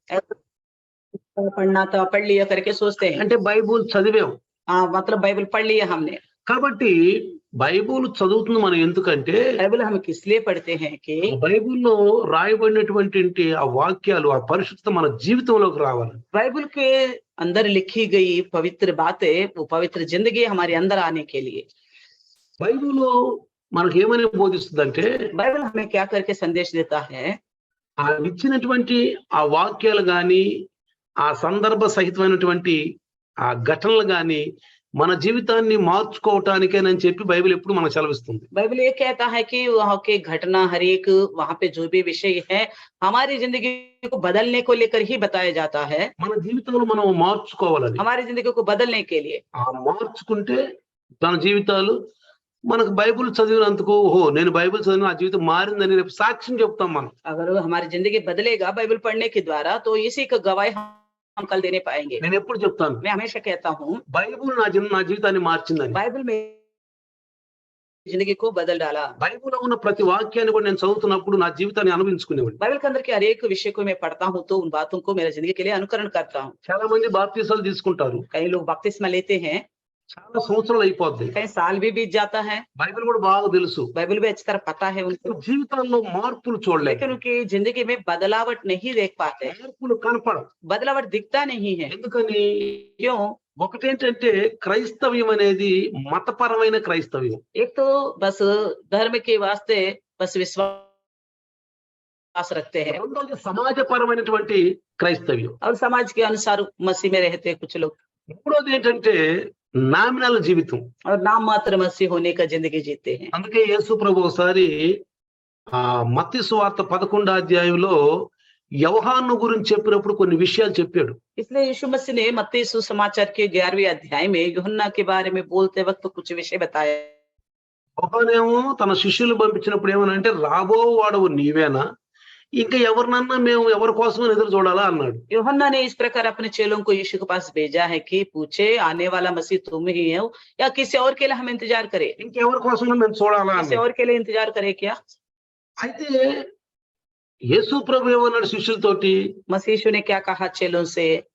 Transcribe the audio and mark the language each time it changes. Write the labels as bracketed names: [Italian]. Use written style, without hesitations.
[Hindi] ऐसा पढ़ना था, पढ़ लिया करके सोचते हैं। [Telugu] అంటే బైబుల్ చదివాం. [Hindi] मतलब बाइबल पढ़ लिया हमने। [Telugu] కాబట్టి బైబుల్ చదువుతుంది మనం ఎందుకంటే [Hindi] बाइबल हम किसलिए पढ़ते हैं कि [Telugu] బైబుల్‌లో రాయబడినటువంటి ఆ వాక్యాలు, ఆ పరిశుద్ధత మన జీవితంలోకి రావాలి. [Hindi] बाइबल के अंदर लिखी गई पवित्र बातें, वो पवित्र जिंदगी हमारे अंदर आने के लिए। [Telugu] బైబుల్ మనకేమని బోధిస్తుందంటే [Hindi] बाइबल हमें क्या करके संदेश देता है? [Telugu] ఆ ఇచ్చినటువంటి ఆ వాక్యాలు గాని, ఆ సందర్భ సహితమైనటువంటి ఆ ఘటనలు గాని మన జీవితాన్ని మార్చుకోవటానికేనని చెప్పి బైబిల్ ఎప్పుడు మనకు సెలవిస్తుంది. [Hindi] बाइबल ये कहता है कि वहाँ के घटना हर एक वहाँ पे जो भी विषय है हमारी जिंदगी को बदलने को लेकर ही बताया जाता है। [Telugu] మన జీవితంలో మనం మార్చుకోవాలని. [Hindi] हमारी जिंदगी को बदलने के लिए [Telugu] ఆ మార్చుకుంటే మన జీవితాలు మనకు బైబిల్ చదివినందుకు ఓహో నేను బైబిల్ చదివిన నా జీవితం మారిందని రేపు సాక్ష్యం చెప్తాం మనం. [Hindi] अगर हमारी जिंदगी बदलेगा बाइबल पढ़ने के द्वारा तो इसी का गवाही हम कल देने पाएंगे। [Telugu] నేను ఎప్పుడు చెప్తాను [Hindi] मैं हमेशा कहता हूँ [Telugu] బైబిల్ నా జీవితాన్ని మార్చిందని. [Hindi] बाइबल में जिंदगी को बदल डाला। [Telugu] బైబిల్లో ఉన్న ప్రతి వాక్యాన్ని కూడా నేను చదువుతున్నప్పుడు నా జీవితాన్ని అనుభవించుకునేవాడిని. [Hindi] बाइबल के अंदर के हर एक विषय को मैं पढ़ता हूँ तो उन बातों को मेरे जिंदगी के लिए अनुकरण करता हूँ। [Telugu] చాలా మంది బాప్తిసాలు తీసుకుంటారు. [Hindi] कई लोग बपतिस्मा लेते हैं, [Telugu] చాలా సంవత్సరాలు అయిపోద్ది. [Hindi] कई साल भी बीत जाता है, [Telugu] బైబిల్ కూడా బాగా తెలుసు. [Hindi] बाइबल भी अच्छी तरह पता है उनको, [Telugu] జీవితాల్లో మార్పులు చూడలేక [Hindi] लेकिन उनकी जिंदगी में बदलावट नहीं देख पाते, [Telugu] మార్పులు కనపడవు. [Hindi] बदलावट दिखता नहीं है। [Telugu] ఎందుకని? [Hindi] क्यों? [Telugu] ఒకటేంటంటే క్రైస్తవ్యం అనేది మతపరమైన క్రైస్తవ్యం. [Hindi] एक तो बस धर्म के वास्ते बस विश्वास रखते हैं, [Telugu] రెండోది సమాజపరమైనటువంటి క్రైస్తవ్యం. [Hindi] और समाज के अनुसार मसीह में रहते हैं कुछ लोग, [Telugu] మూడోది ఏంటంటే నామినల్ జీవితం. [Hindi] और नाम मात्र मसीह होने का जिंदगी जीते हैं। [Telugu] అందుకే యేసు ప్రభు ఒకసారి మత్తయి సువార్త 11వ అధ్యాయంలో యోహాను గురించి చెప్పినప్పుడు కొన్ని విషయాలు చెప్పాడు. [Hindi] इसलिए यीशु मसीह ने मत्ती सुसमाचार के 11वें अध्याय में यूहन्ना के बारे में बोलते वक्त कुछ विषय बताया। [Telugu] యోహానేమో తన శిష్యులు పంపించినప్పుడు ఏమనంటే రాబో వాడవు నీవేనా, ఇంకా ఎవరినన్నా మేము ఎవరి కోసమని ఎదురు చూడాలా అన్నాడు. [Hindi] यूहन्ना ने इस प्रकार अपने चेलों को यीशु के पास भेजा है कि पूछे आने वाला मसीह तुम ही हो या किसी और के लिए हम इंतजार करें, [Telugu] ఇంకెవరి కోసం మేము చూడాలా [Hindi] किसी [Telugu] అన్నాడు. [Hindi] और के लिए इंतजार करें क्या? [Telugu] అయితే యేసు ప్రభు ఏమన్నాడు శిష్యులతోటి? [Hindi] मसीह यीशु ने क्या कहा चेलों से?